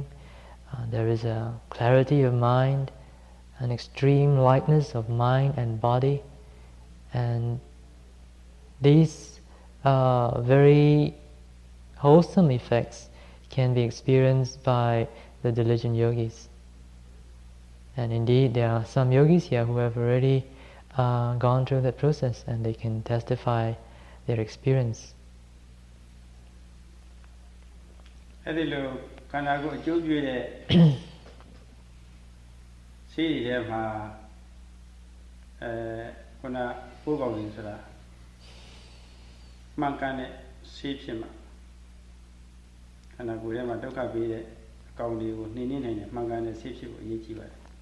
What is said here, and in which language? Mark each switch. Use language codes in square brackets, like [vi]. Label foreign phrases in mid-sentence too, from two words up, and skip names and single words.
[en] There is a clarity of mind, an extreme lightness of mind and body, and these very wholesome effects can be experienced by the diligent yogis. And indeed, there are some yogis here who have already gone through that process, and they can testify their experience. [my] အဲ့ဒီလိုခန္ဓာကိုယ်အကျိုးပြုတဲ့စိတ်တွေထဲမှာခုနပိုးကောင်တွေဆိုတာမှန်ကန်တဲ့စိတ်ဖြစ်မှာခန္ဓာကိုယ်ထဲမှာဒုက္ခပေးတဲ့အကောင်တွေကိုနှိမ့်နှိမ့်နိုင်တဲ့မှန်ကန်တဲ့စိတ်ဖြစ်ဖို့အရေးကြီးပါတယ်